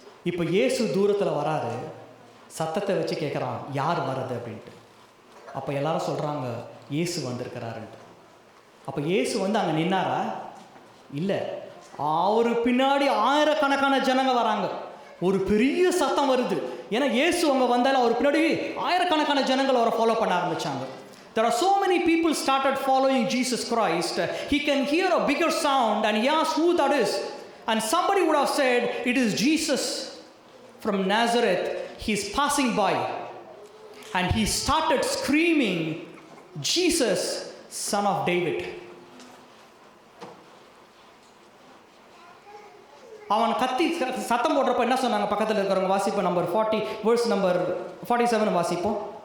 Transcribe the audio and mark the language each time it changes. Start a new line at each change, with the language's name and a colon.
Tamil: இப்போ இயேசு தூரத்தில் வராரு, சத்தத்தை வச்சு கேட்குறான், யார் வர்றது அப்படின்ட்டு. அப்போ எல்லாரும் சொல்கிறாங்க, இயேசு வந்திருக்கிறாருன்ட்டு. அப்போ இயேசு வந்து அங்கே நின்னாரா? இல்லை. அவரு பின்னாடி ஆயிரக்கணக்கான ஜனங்க வராங்க. ஒரு பெரிய சத்தம் வருது. ஏன்னா இயேசு அங்கே வந்தாலும் அவர் பின்னாடி ஆயிரக்கணக்கான ஜனங்கள் அவரை ஃபாலோ பண்ண ஆரம்பித்தாங்க.
English: There are so many people started following Jesus Christ. He can hear a bigger sound and he asked who that is. And somebody would have said, it is Jesus from Nazareth. He is passing by. And he started screaming, Jesus, son of David.
Tamil: அவன் கத்தி சத்தம் போடுறப்ப என்ன சொன்னாங்க? பக்கத்தில் இருக்கிறவங்க வாசிப்போம். Number 40 verse number 47 வாசிப்போம்.